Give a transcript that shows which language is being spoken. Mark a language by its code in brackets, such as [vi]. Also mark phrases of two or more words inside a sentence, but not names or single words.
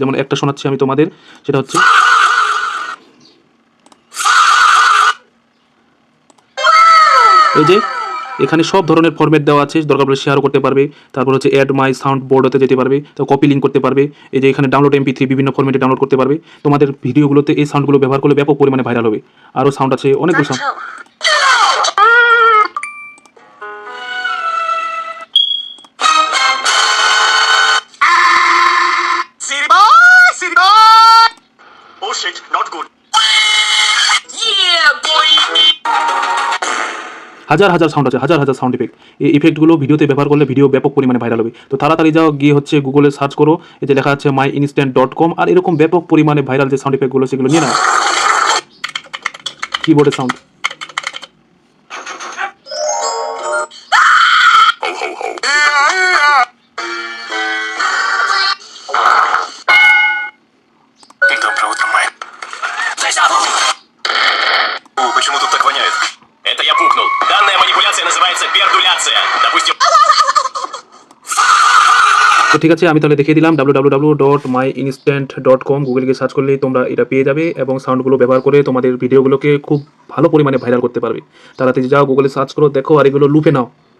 [bn] যেমন একটা শোনাচ্ছি আমি তোমাদের, সেটা হচ্ছে এই যে এখানে সব ধরনের ফরম্যাট দেওয়া আছে, দরকার পড়লে শেয়ারও করতে পারবে। তারপর হচ্ছে [en] add my sound board [bn] যেতে পারবে, তো [en] copy link [bn] করতে পারবে। এই যে এখানে ডাউনলোড MP3 বিভিন্ন ফরম্যাটে ডাউনলোড করতে পারবে। তোমাদের ভিডিওগুলোতে এই সাউন্ডগুলো ব্যবহার করলে ব্যাপক পরিমাণে ভাইরাল হবে। আরও সাউন্ড আছে, অনেকগুলো সাউন্ড। [en] Oh shit, not good. [bn] হাজার হাজার সাউন্ড আছে, হাজার হাজার [en] sound effect. [bn] এই ইফেক্টগুলো ভিডিওতে ব্যবহার করলে ভিডিও ব্যাপক পরিমাণে ভাইরাল হবে। তো তাড়াতাড়ি যাও, গিয়ে হচ্ছে গুগলে সার্চ করো, এই যে লেখা আছে myinstant.com, আর এরকম ব্যাপক পরিমাণে ভাইরাল যে [en] sound effect [bn] সেগুলো নিয়ে নাও। [en] keyboard sound. [ru] Доброе утро, Майк. Почему тут так воняет? Это я пукнул. Данная манипуляция называется пердуляция. Допустим... [bn] তো ঠিক আছে, আমি তাহলে দেখিয়ে দিলাম www.myinstant.com, গুগলে গিয়ে সার্চ করলেই তোমরা এটা পেয়ে যাবে এবং সাউন্ডগুলো ব্যবহার করে তোমাদের ভিডিওগুলোকে খুব ভালো পরিমাণে ভাইরাল করতে পারবে। তাড়াতাড়ি যাও, গুগলে সার্চ করো, দেখো, আর এগুলো লুপে নাও।